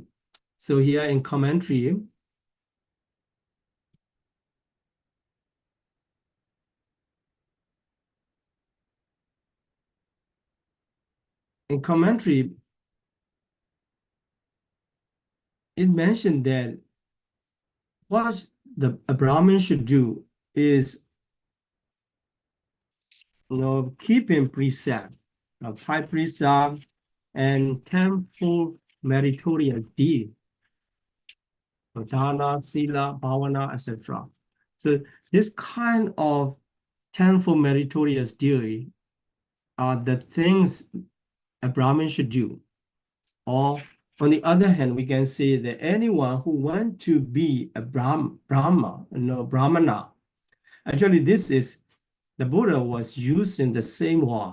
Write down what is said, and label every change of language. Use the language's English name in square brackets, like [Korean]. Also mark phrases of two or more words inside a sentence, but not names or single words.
[English] So here in commentary, it mentioned that what a Brahmin should do is, keeping precept, high precept, and tenfold meritorious deed, [Pali] dana, sila, bhavana, [English] etc. So this kind of tenfold meritorious deed are the things a Brahmin should do. Or on the other hand, we can say that anyone who wants to be a Brahmana, actually the Buddha was using the same word.